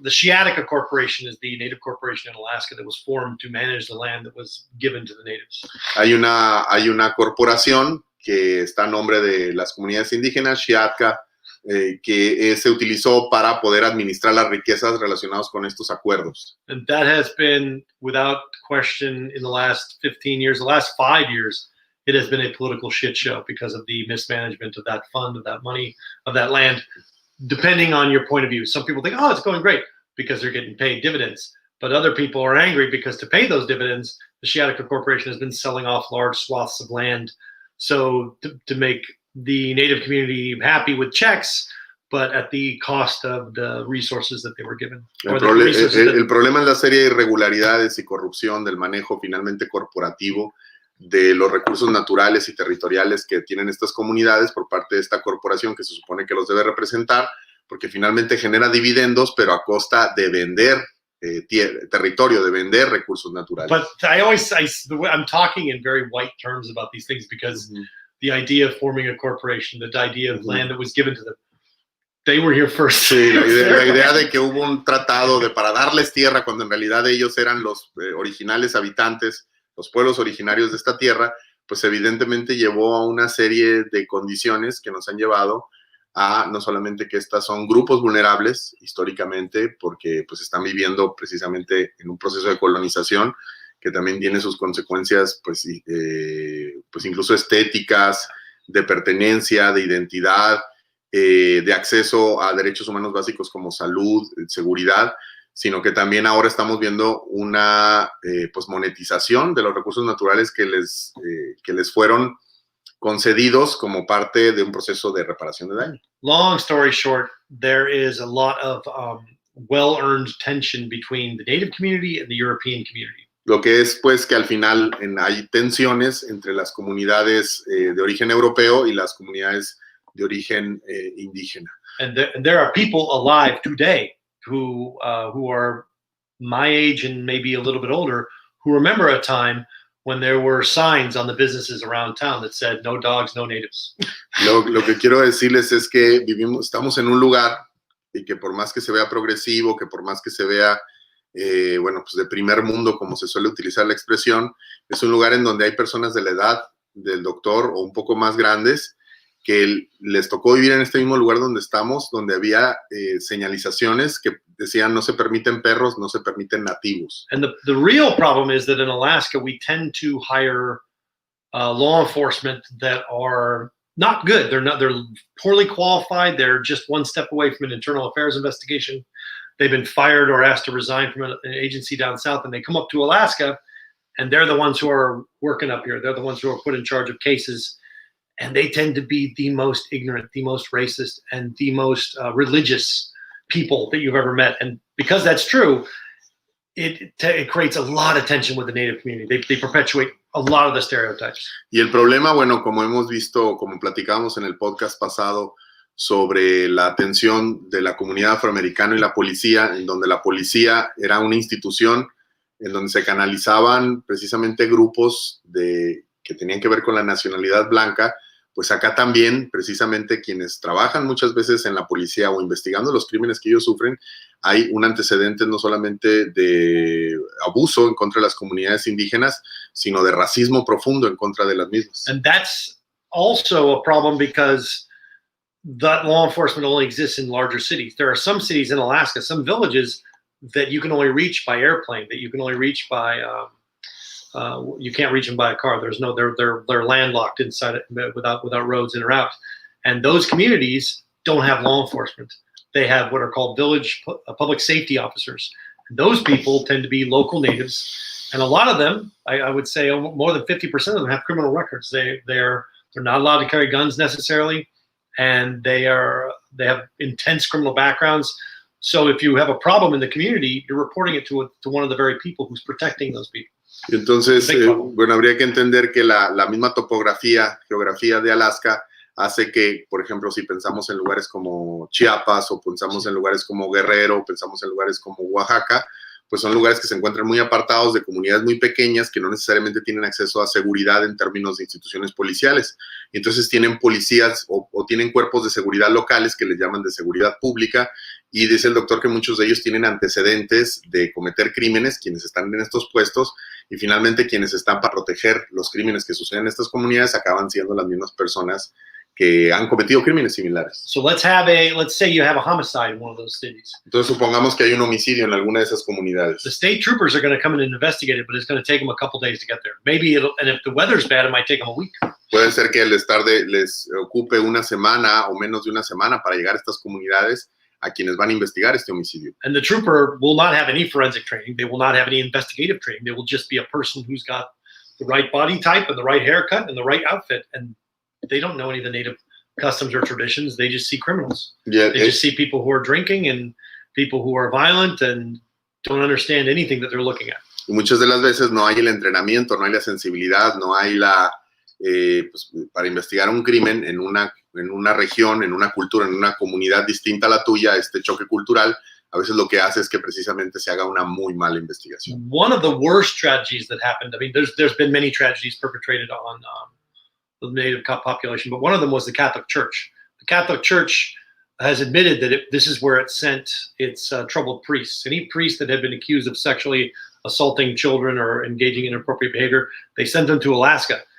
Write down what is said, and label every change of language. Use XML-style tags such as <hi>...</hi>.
<en>The Sitka Corporation is the native corporation in Alaska that was formed to manage the land that was given to the natives.</en> <es>Hay una corporación que está a nombre de las comunidades indígenas, Sitka, que se utilizó para poder administrar las riquezas relacionadas con estos acuerdos.</es> <en>And that has been, without question, in the last 15 years, the last 5 years, it has been a political shit show because of the mismanagement of that fund, of that money, of that land, depending on your point of view. Some people think, oh, it's going great because they're getting paid dividends. But other people are angry because to pay those dividends, the Sitka Corporation has been selling off large swaths of land. So to make the native community happy with checks, but at the cost of the resources that they were given.</en> <es>El problema es la serie de irregularidades y corrupción del manejo finalmente corporativo de los recursos naturales y territoriales que tienen estas comunidades por parte de esta corporación que se supone que los debe representar, porque finalmente genera dividendos, pero a costa de vender territorio, de vender recursos naturales.</es> <en>But I'm talking in very white terms about these things because the idea of forming a corporation, the idea of land that was given to them, they were here first.</en> <es>Sí, la idea de que hubo un tratado para darles tierra cuando en realidad ellos eran los originales habitantes, los pueblos originarios de esta tierra, pues evidentemente llevó a una serie de condiciones que nos han llevado a no solamente que estas son grupos vulnerables históricamente, porque pues están viviendo precisamente en un proceso de colonización que también tiene sus consecuencias, pues incluso estéticas, de pertenencia, de identidad, de acceso a derechos humanos básicos como salud, seguridad, sino que también ahora estamos viendo una pues monetización de los recursos naturales que les fueron concedidos como parte de un proceso de reparación de daño.</es> <en>Long story short, there is a lot of well-earned tension between the native community and the European community.</en> <es>Lo que es, pues, que al final hay tensiones entre las comunidades de origen europeo y las comunidades de origen indígena.</es> <en>And there are people alive today who are my age and maybe a little bit older who remember a time when there were signs on the businesses around town that said, no dogs, no natives.</en> <es>Lo que quiero decirles es que estamos en un lugar y que por más que se vea progresivo, que por más que se vea bueno, pues de primer mundo, como se suele utilizar la expresión, es un lugar en donde hay personas de la edad del doctor o un poco más grandes que les tocó vivir en este mismo lugar donde estamos, donde había señalizaciones que decían no se permiten perros, no se permiten nativos.</es> <en>And the real problem is that in Alaska we tend to hire law enforcement that are not good. They're poorly qualified. They're just one step away from an internal affairs investigation. They've been fired or asked to resign from an agency down south, and they come up to Alaska, and they're the ones who are working up here. They're the ones who are put in charge of cases, and they tend to be the most ignorant, the most racist, and the most religious people that you've ever met. And because that's true, it creates a lot of tension with the native community. They perpetuate a lot of the stereotypes.</en> <es>Y el problema, bueno, como hemos visto, como platicamos en el podcast pasado, sobre la tensión de la comunidad afroamericana y la policía, en donde la policía era una institución en donde se canalizaban precisamente grupos que tenían que ver con la nacionalidad blanca, pues acá también precisamente quienes trabajan muchas veces en la policía o investigando los crímenes que ellos sufren, hay un antecedente no solamente de abuso en contra de las comunidades indígenas, sino de racismo profundo en contra de las mismas.</es> <en>And that's also a problem because that law enforcement only exists in larger cities. There are some cities in Alaska, some villages that you can only reach by airplane, that you can only reach by, you can't reach them by a car. They're landlocked inside it without roads in or out. And those communities don't have law enforcement. They have what are called village public safety officers. And those people tend to be local natives. And a lot of them, I would say more than 50% of them have criminal records. They're not allowed to carry guns necessarily. And they have intense criminal backgrounds. So if you have a problem in the community, you're reporting it to one of the very people who's protecting those people.</en> <es>Entonces, bueno, habría que entender que la misma geografía de Alaska hace que, por ejemplo, si pensamos en lugares como Chiapas o pensamos en lugares como Guerrero o pensamos en lugares como Oaxaca, pues son lugares que se encuentran muy apartados de comunidades muy pequeñas que no necesariamente tienen acceso a seguridad en términos de instituciones policiales. Entonces tienen policías o tienen cuerpos de seguridad locales que les llaman de seguridad pública, y dice el doctor que muchos de ellos tienen antecedentes de cometer crímenes, quienes están en estos puestos, y finalmente quienes están para proteger los crímenes que suceden en estas comunidades acaban siendo las mismas personas que han cometido crímenes similares.</es> <en>So let's say you have a homicide in one of those cities.</en> <es>Entonces supongamos que hay un homicidio en alguna de esas comunidades.</es> <en>The state troopers are going to come in and investigate it, but it's going to take them a couple days to get there. Maybe and if the weather's bad, it might take them a week.</en> <es>Puede ser que les ocupe una semana o menos de una semana para llegar a estas comunidades a quienes van a investigar este homicidio.</es> <en>And the trooper will not have any forensic training. They will not have any investigative training. They will just be a person who's got the right body type and the right haircut and the right outfit, and they don't know any of the native customs or traditions. They just see criminals. Yeah, they just see people who are drinking and people who are violent and don't understand anything that they're looking at.</en> <es>Y muchas de las veces no hay el entrenamiento, no hay la sensibilidad, no hay pues, para investigar un crimen en una región, en una cultura, en una comunidad distinta a la tuya, este choque cultural, a veces lo que hace es que precisamente se haga una muy mala investigación.</es> <en>One of the worst tragedies that happened, I mean, there's been many tragedies perpetrated on the native population, but one of them was the Catholic Church. The Catholic Church has admitted that this is where it sent its troubled priests. Any priest that had been accused of sexually assaulting children or engaging in inappropriate behavior, they sent them to Alaska.</en>